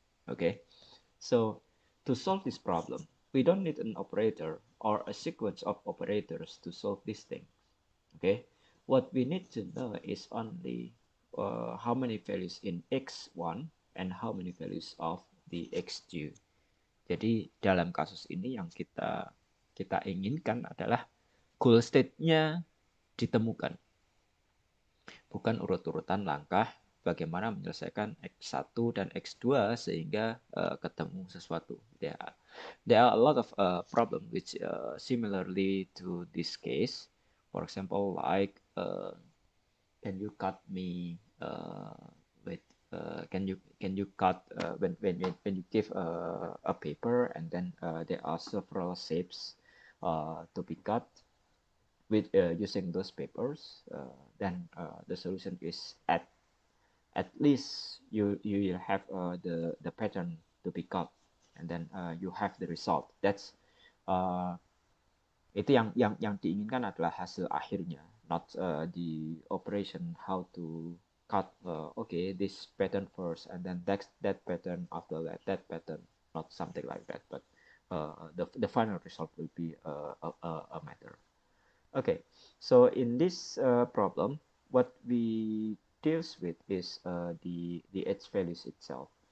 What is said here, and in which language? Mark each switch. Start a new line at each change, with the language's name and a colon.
English: Okay, so to solve this problem, we don't need an operator or a sequence of operators to solve this thing. Okay, what we need to know is only how many values in x1 and how many values of the x2.
Indonesian: Jadi dalam kasus ini yang kita inginkan adalah goal state-nya ditemukan, bukan urut-urutan langkah bagaimana menyelesaikan X1 dan X2 sehingga ketemu sesuatu.
English: There are a lot of problem which similarly to this case. For example, like can you cut me with can you cut when you give a paper and then there are several shapes to be cut with using those papers, then the solution is at least you will have the pattern to be cut, and then you have the result. That's
Indonesian: itu yang diinginkan adalah hasil akhirnya,
English: not the operation how to cut. Okay, this pattern first, and then that pattern after that pattern, not something like that. But the final result will be a matter. Okay, so in this problem, what we deals with is the h values itself.